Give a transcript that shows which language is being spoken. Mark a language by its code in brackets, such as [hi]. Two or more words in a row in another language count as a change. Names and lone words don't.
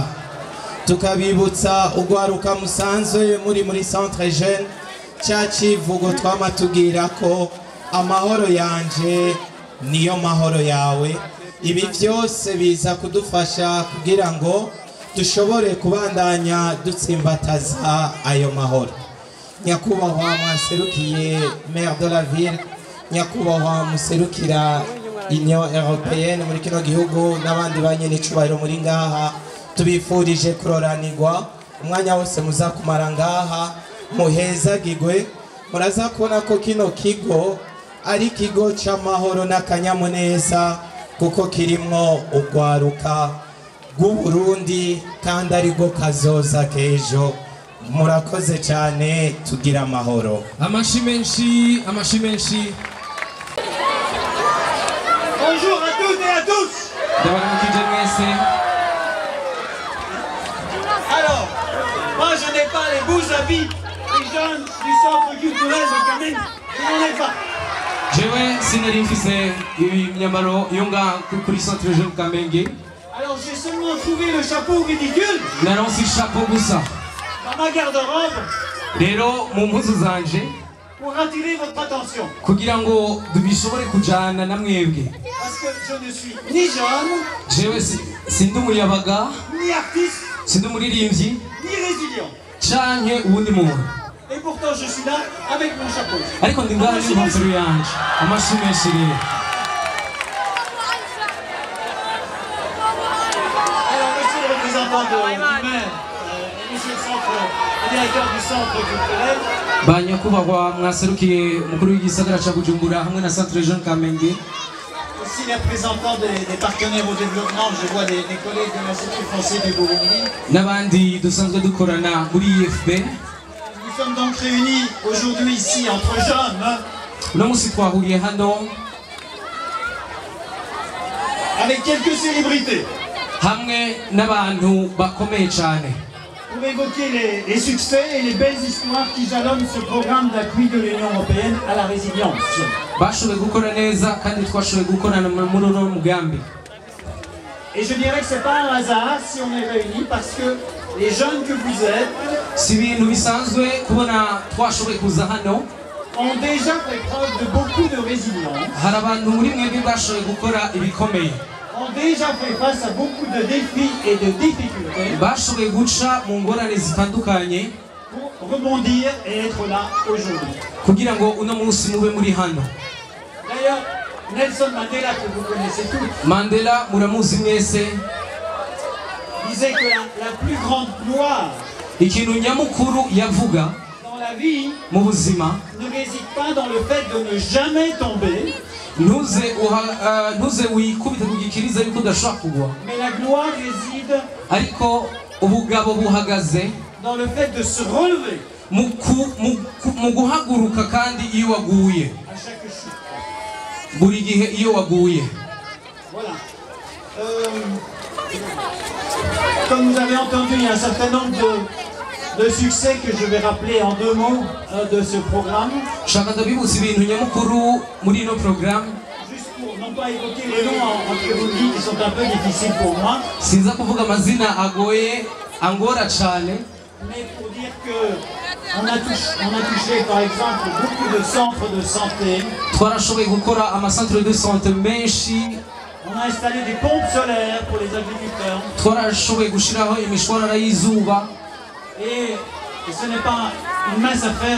[rn] Tukabibutsa ugwaruka musanzwe muri Centre Jeune cya kivugo twamatubwira ko amahoro yanje niyo mahoro yawe. Ibi byose biza kudufasha kugira ngo dushobore kubandanya dutsimbataza ayo mahoro. Nyakubahwa mwaserukiye [fr] maire de la ville, [rn] nyakubahwa muserukira Union Européenne muri kino gihugu n'abandi banyenicubahiro muri ngaha, tubifurije kuroranirwa umwanya wose muzakumara ngaha, muhezagirwe. Muraza kubona ko kino kigo ari ikigo cy'amahoro n'akanyamuneza kuko kirimo ugwaruka rw'Uburundi kandi ari rwo kazoza k'ejo. Murakoze cyane, tugira amahoro. Amashi menshi, amashi menshi. [fr] Bonjour à toutes et à tous. Alors, moi je n'ai pas les beaux habits des jeunes du centre culturel de Kamenge. Je n'en ai pas. [rn] Jewe sinari mfise imyambaro yo nga kuri Centre Jeune Kamenge. [fr] Alors j'ai seulement trouvé le chapeau ridicule [rn] Naronse chapeau gusa. [fr] dans ma garde-robe [rn] Rero mu mpuzu zanje [fr] pour attirer votre attention. [rn] kugira ngo bishobore kujana na mwebwe. [fr] Parce que je ne suis ni jeune, [rn] Jewe sindi umuyabaga, [fr] ni artiste, [rn] sindi umuririmbyi [fr] ni résilient. [rn] canke ubundi muntu. [fr] Et pourtant je suis là avec mon chapeau. [rn] Ariko ndi ngaha n'inkofero yanje. Amashi menshi rero. [fr] Alors monsieur le représentant du maire, monsieur le directeur du centre culturel, [rn] Ba nyakubahwa mwaserukiye umukuru w'igisagara ca Bujumbura hamwe na Centre Jeune Kamenge, [fr] aussi les représentants des partenaires au développement, je vois des collègues de l'Institut français du Burundi. [rn] n'abandi dusanzwe dukorana muri IFB. [fr] Nous sommes donc réunis aujourd'hui ici entre jeunes [rn] Uno musi twahuriye hano [fr] avec quelques célébrités [rn] hamwe n'abantu bakomeye cyane [fr] pour évoquer les succès et les belles histoires qui jalonnent ce programme d'appui de l'Union européenne à la résilience. [rn] bashoboye gukora neza kandi twashoboye gukorana muri uno mugambi. [fr] Et je dirais que c'est pas un hasard si on est réunis parce que les jeunes que vous êtes [rn] si ibintu bisanzwe kubona twashoboye kuza hano. [fr] ont déjà fait preuve de beaucoup de résilience, [rn] Hari abantu muri mwebwe bashoboye gukora ibikomeye, [fr] ont déjà fait face à beaucoup de défis et de difficultés [rn] bashoboye guca mu ngorane zitandukanye [fr] pour rebondir et être là aujourd'hui. [rn] kugira ngo uno munsi mube muri hano. [fr] D'ailleurs, Nelson Mandela, que vous connaissez tous, [rn] Mandela muramuzi mwese, [fr] disait que la plus grande gloire [rn] ikintu nyamukuru yavuga [fr] dans la vie [rn] mu buzima [fr] ne réside pas dans le fait de ne jamais tomber, [rn] ntuze wikubite ku gikiriza yuko udashobora kugwa, [fr] mais la gloire réside [rn] ariko ubugabo buhagaze [fr] dans le fait de se relever [rn] mu guhaguruka kandi iyo waguye, [fr] à chaque chute. [rn] buri gihe iyo waguye. [fr] Voilà. Comme vous avez entendu, il y a un certain nombre de succès que je vais rappeler en 2 mots de ce programme. [rn] Shaka ndabibutsa ibintu nyamukuru muri ino programme. [fr] Juste pour non pas évoquer les noms en Kirundi qui sont un peu difficiles pour moi, [rn] Sinza kuvuga amazina agoye angora cyane, [fr] mais pour dire que On a touché par exemple beaucoup de centres de santé. On a installé des pompes solaires pour les agriculteurs. Et ce n'est pas une mince affaire.